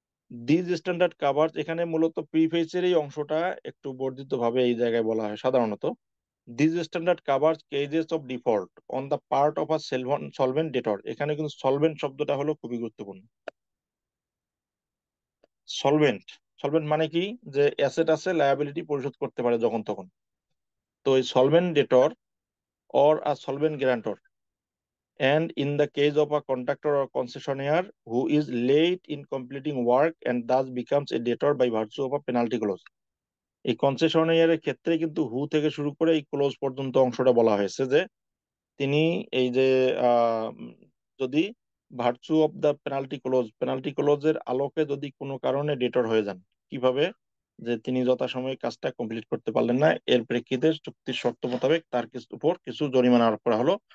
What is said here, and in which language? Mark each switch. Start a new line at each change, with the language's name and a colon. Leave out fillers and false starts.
English: this standard covers,
Bangla: এখানে মূলত প্রিফেসের এই অংশটা একটু বর্ধিত ভাবে এই জায়গায় বলা হয় সাধারণত।
English: This standard covers cases of default on the part of a solvent debtor.
Bangla: এখানে কিন্তু সলভেন্ট শব্দটা হলো খুবই গুরুত্বপূর্ণ। সলভেন্ট, সলভেন্ট মানে কি? যে অ্যাসেট আছে, লায়াবিলিটি পরিশোধ করতে পারে যখন তখন।
English: তো এই solvent debtor or a solvent guarantor, and in the case of a contractor or concessionaire who is late in completing work and thus becomes a debtor by virtue of a penalty clause।
Bangla: এই কনসেশনারিয়ারের ক্ষেত্রে কিন্তু হু থেকে শুরু করে এই close পর্যন্ত অংশটা বলা হয়েছে যে তিনি এই যে আহ, উম, যদি
English: virtue of the penalty clause,
Bangla: penalty ক্লোজের আলোকে যদি কোনো কারণে ডেটর হয়ে যান, কিভাবে? যে তিনি যথাসময়ে কাজটা কমপ্লিট করতে পারলেন না, এর প্রেক্ষিতে চুক্তির শর্ত মোতাবেক তার উপর কিছু জরিমানা আরোপ করা হলো।